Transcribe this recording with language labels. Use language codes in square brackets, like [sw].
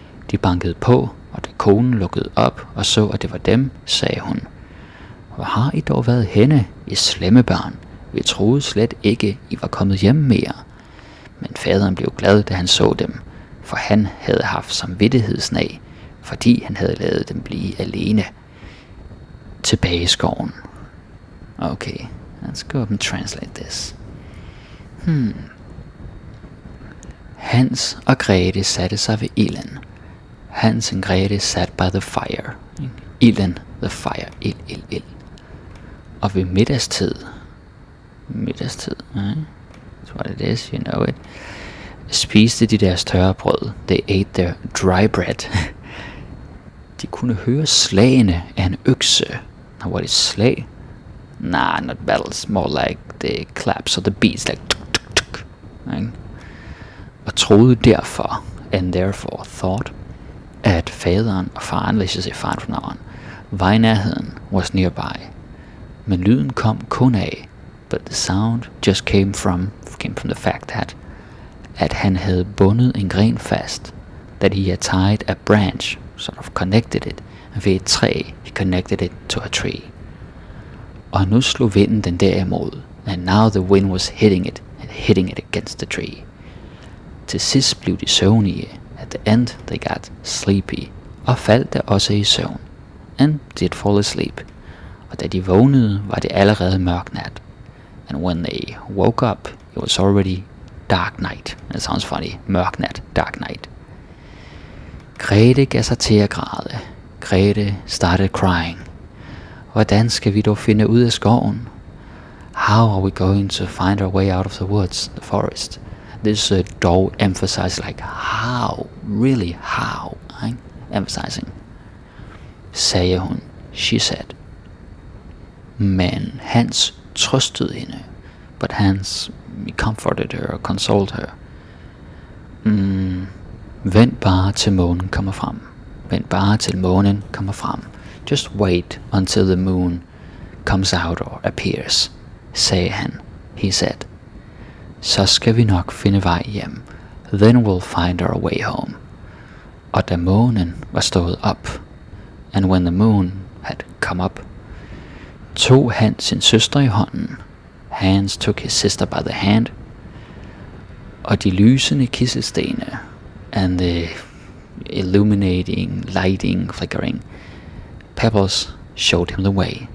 [da] De bankede på, og da konen lukkede op og så, at det var dem, sagde hun, hvor har I dog været henne, I slemme børn? Vi troede slet ikke, I var kommet hjem mere. Men faderen blev glad, da han så dem, for han havde haft samvittighedsnag, fordi han havde ladet dem blive alene tilbage i skoven. [en] Okay, let's go up and translate this. [da] Hans og Grete satte sig ved ilden. [en] Hans and Grete sat by the fire. [da] Ilden, [en] the fire, [da] ild. Og ved middagstid, [en] that's what it is, you know it, [da] spiste de deres tørre brød. [en] They ate their dry bread. [da] De kunne høre slagene af en økse. [en] Now what is slag? Nah, not battles, more like the claps or the beats, like tuk tuk tuk. Right? [da] Og troede derfor, [en] and therefore thought, [da] at faderen og faren, [en] let's just say faren from now on, [da] var i nærheden, [en] was nearby. [da] Men lyden kom kun af, [en] but the sound just came from the fact [da] at han havde bundet en gren fast, [en] that he had tied a branch, sort of connected it, [da] ved et træ, [en] he connected it to a tree. [da] Og nu slog vinden den derimod, [en] and now the wind was hitting it against the tree. [da] Til sidst blev de søvnige. [en] At the end they got sleepy, [da] og faldt der også i søvn, [en] and did fall asleep. [da] Og da de vågnede, var det allerede mørk nat. [en] And when they woke up, it was already dark night. That sounds funny. [da] Mørk nat, [en] dark night. [da] Grete gav sig til at græde. [en] Grete started crying. [da] Hvordan skal vi dog finde ud af skoven? [en] How are we going to find our way out of the woods, the forest? This dog emphasizes like how, really how, right? Emphasizing. [da] Sagde hun, [en] she said. [da] Men Hans trøstede hende, [en] but Hans comforted her or consoled her. [da] Vent bare til månen kommer frem. Vent bare til månen kommer frem. [en] Just wait until the moon comes out or appears, [da] sagde han. [en] He said. [da] Så skal vi nok finde vej hjem. [en] Then we'll find our way home. [da] Og da månen var stået op, [en] and when the moon had come up, [da] tog han sin søster i hånden. [en] Hans took his sister by the hand, [da] og de lysende kisselstene, [en] and the illuminating, lighting, flickering pebbles showed him the way.